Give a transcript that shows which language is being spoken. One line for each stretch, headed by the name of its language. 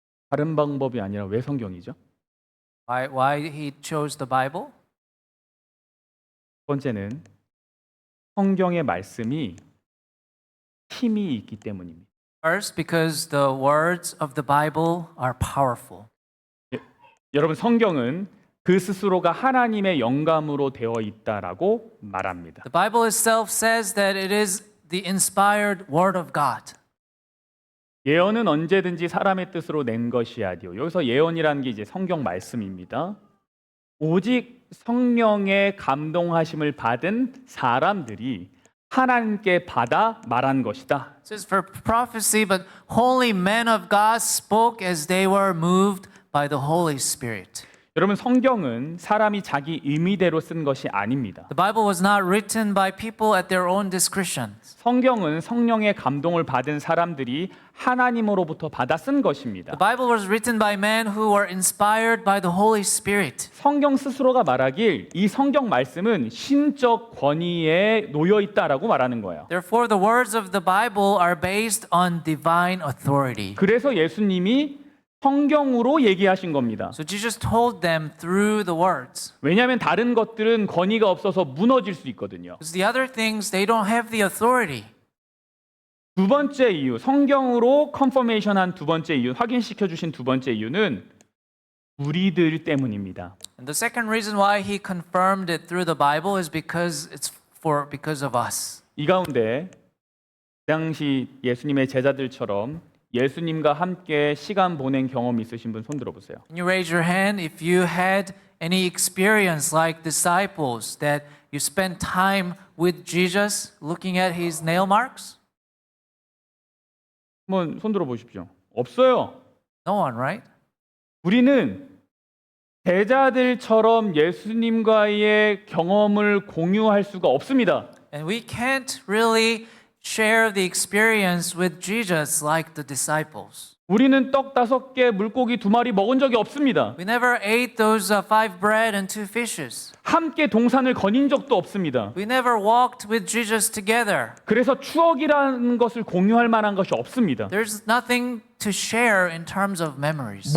Korean: 다른 방법이 아니라 왜 성경이죠?
English: Why he chose the Bible?
Korean: 첫 번째는 성경의 말씀이 힘이 있기 때문입니다.
English: First, because the words of the Bible are powerful.
Korean: 여러분 성경은 그 스스로가 하나님의 영감으로 되어 있다라고 말합니다.
English: The Bible itself says that it is the inspired word of God.
Korean: 예언은 언제든지 사람의 뜻으로 낸 것이야디요. 여기서 예언이라는 게 이제 성경 말씀입니다. 오직 성령의 감동하심을 받은 사람들이 하나님께 받아 말한 것이다.
English: It says for prophecy, but holy men of God spoke as they were moved by the Holy Spirit.
Korean: 여러분 성경은 사람이 자기 의미대로 쓴 것이 아닙니다.
English: The Bible was not written by people at their own discretion.
Korean: 성경은 성령의 감동을 받은 사람들이 하나님으로부터 받아 쓴 것입니다.
English: The Bible was written by men who were inspired by the Holy Spirit.
Korean: 성경 스스로가 말하길 이 성경 말씀은 신적 권위에 놓여 있다라고 말하는 거예요.
English: Therefore, the words of the Bible are based on divine authority.
Korean: 그래서 예수님이 성경으로 얘기하신 겁니다.
English: So Jesus told them through the words.
Korean: 왜냐하면 다른 것들은 권위가 없어서 무너질 수 있거든요.
English: Because the other things, they don't have the authority.
Korean: 두 번째 이유, 성경으로 컨퍼메이션한 두 번째 이유, 확인시켜 주신 두 번째 이유는 우리들 때문입니다.
English: And the second reason why he confirmed it through the Bible is because of us.
Korean: 이 가운데 당시 예수님의 제자들처럼 예수님과 함께 시간 보낸 경험이 있으신 분 손 들어보세요.
English: Can you raise your hand if you had any experience like disciples that you spend time with Jesus looking at his nail marks?
Korean: 한번 손 들어 보십시오. 없어요.
English: No one, right?
Korean: 우리는 제자들처럼 예수님과의 경험을 공유할 수가 없습니다.
English: And we can't really share the experience with Jesus like the disciples.
Korean: 우리는 떡 5개, 물고기 2마리 먹은 적이 없습니다.
English: We never ate those 5 bread and 2 fishes.
Korean: 함께 동산을 거닌 적도 없습니다.
English: We never walked with Jesus together.
Korean: 그래서 추억이라는 것을 공유할 만한 것이 없습니다.
English: There's nothing to share in terms of memories.